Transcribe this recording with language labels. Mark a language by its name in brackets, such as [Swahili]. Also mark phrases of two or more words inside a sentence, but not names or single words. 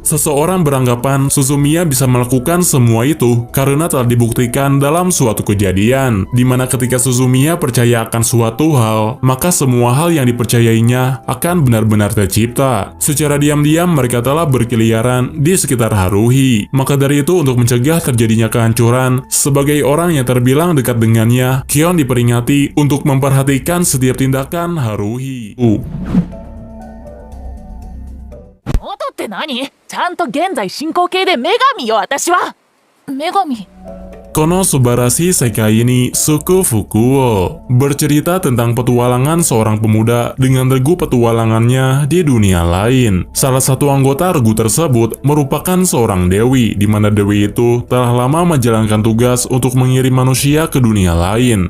[Indonesian] Seseorang beranggapan Suzumiya bisa melakukan semua itu karena telah dibuktikan dalam suatu kejadian, di mana ketika Suzumiya percaya akan suatu hal, maka semua hal yang dipercayainya akan benar-benar tercipta. Secara diam-diam mereka telah berkeliaran di sekitar Haruhi. Maka dari itu, untuk mencegah terjadinya kehancuran, sebagai orang yang terbilang dekat dengannya, Kion diperingati untuk memperhatikan setiap tindakan Haruhi. [Japanese] 元って何？ちゃんと現在進行形で女神よ、私は。女神。 [Indonesian] Kono Subarashi Sekai ni Suku Fukuo bercerita tentang petualangan seorang pemuda dengan regu petualangannya di dunia lain. Salah satu anggota regu tersebut merupakan seorang dewi, di mana dewi itu telah lama menjalankan tugas untuk mengirim manusia ke dunia lain.